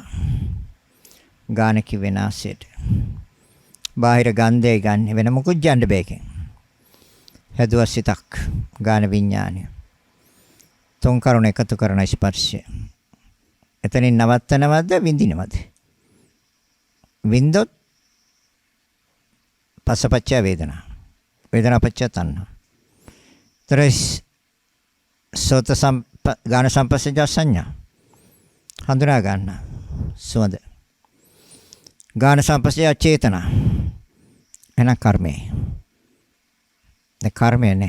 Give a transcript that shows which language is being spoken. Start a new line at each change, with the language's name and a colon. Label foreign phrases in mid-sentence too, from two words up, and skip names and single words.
Sinhala: ගාන කිව්වේ නාසයට. බාහිර ගන්ධය ගන්න වෙන මොකුත් යන්න බෑකෙන්. හැදුවා සිතක්. ගාන විඥානය. තුන් කරුණ එකතු කරන ස්පර්ශය. එතනින් නවත්තනවද විඳිනවද?
Pali: විඳොත් පස්සපච්චය වේදනා. වේදනා පච්චය තණ්හා. ත්‍රිස් සෝත ගාන සම්පස්සජා සංඥා.
Sinhala: හඳුනා ගන්න සුවඳ.
Pali: ගාන සම්පස්සජා චේතනා.
Sinhala: එන කර්මය. කර්මය නේ.